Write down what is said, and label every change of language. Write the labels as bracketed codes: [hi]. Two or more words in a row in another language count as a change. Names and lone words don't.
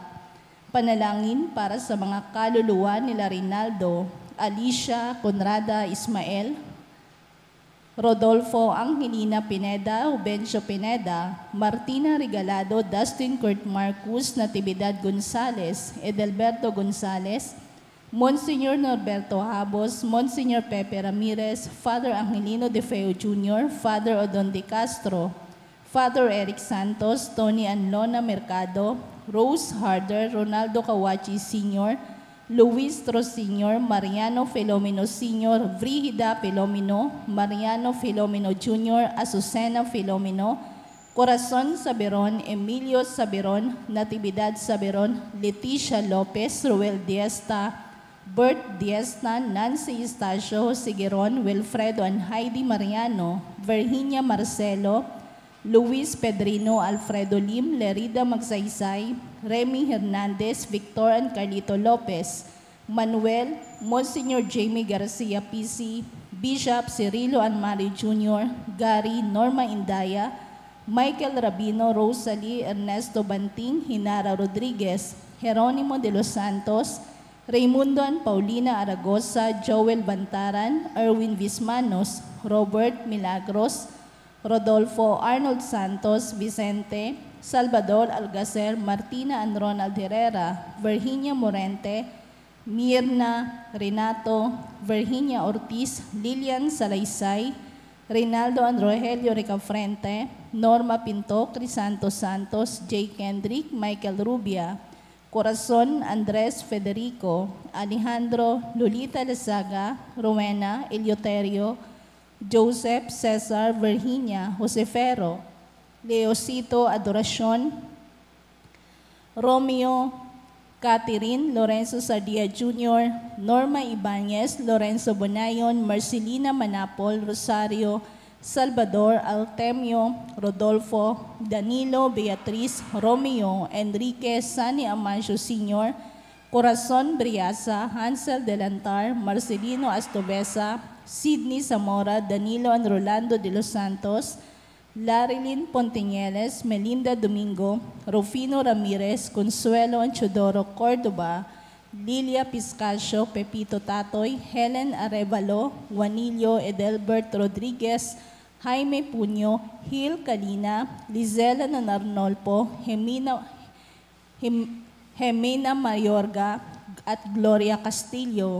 [tl] Panalangin para sa mga kaluluwa nila Rinaldo, Alicia, Conrada Ismael, Rodolfo Angelina Pineda, Ubencio Pineda, Martina Regalado, Dustin Kurt Marcus, Natividad Gonzales, Edelberto Gonzales, Monsignor Norberto Habos, Monsignor Pepe Ramirez, Father Angelino De Feo Jr., Father Odon De Castro, Father Eric Santos, Tony and Lona Mercado, Rose Harder, Ronaldo Kawachi Sr., Luis Tros Sr., Mariano Filomeno Sr., Vrihida Filomeno, Mariano Filomeno Jr., Azucena Filomeno, Corazon Saberon, Emilio Saberon, Natividad Saberon, Leticia Lopez, Ruel Diesta, Bert Diesta, Nancy Estacio, Sigueron, Wilfredo and Heidi Mariano, Virginia Marcelo, Luis Pedrino, Alfredo Lim, Lerida Magsaysay, Remy Hernandez, Victor and Carlito Lopez, Manuel, Monsignor Jamie Garcia PC, Bishop Cirilo and Mari Jr., Gary, Norma Indaya, Michael Rabino, Rosalie, Ernesto Banting, Hinara Rodriguez, Jeronimo de los Santos, Raimundo and Paulina Aragosa, Joel Bantaran, Erwin Vismanos, Robert Milagros, Rodolfo Arnold Santos, Vicente, Salvador Algacer, Martina and Ronald Herrera, Virginia Morente, Mirna, Renato, Virginia Ortiz, Lilian Salaysay, Reynaldo and Rogelio Ricafrente, Norma Pinto, Crisanto Santos, J. Kendrick, Michael Rubia, Corazon Andres Federico, Alejandro, Lolita Lazaga, Rowena, Eleuterio, Joseph, Cesar, Virginia, Josefero, Leocito Adoracion, Romeo, Catherine Lorenzo Sardia Jr., Norma Ibanez, Lorenzo Bonayon, Marcelina Manapol, Rosario, Salvador, Altemio, Rodolfo, Danilo, Beatriz, Romeo, Enrique, Sani Amancio Sr., Corazon Briasa, Hansel Delantar, Marcelino Astobesa, Sidney Zamora, Danilo and Rolando de los Santos, Larilyn Pontiñeles, Melinda Domingo, Rufino Ramirez, Consuelo Anchodoro Córdoba, Lilia Piscasio, Pepito Tatoy, Helen Arevalo, Juanillo Edelbert Rodriguez, Jaime Puño, Hil Calina, Lizela Nanarnolpo, Jimena Mayorga, at Gloria Castillo.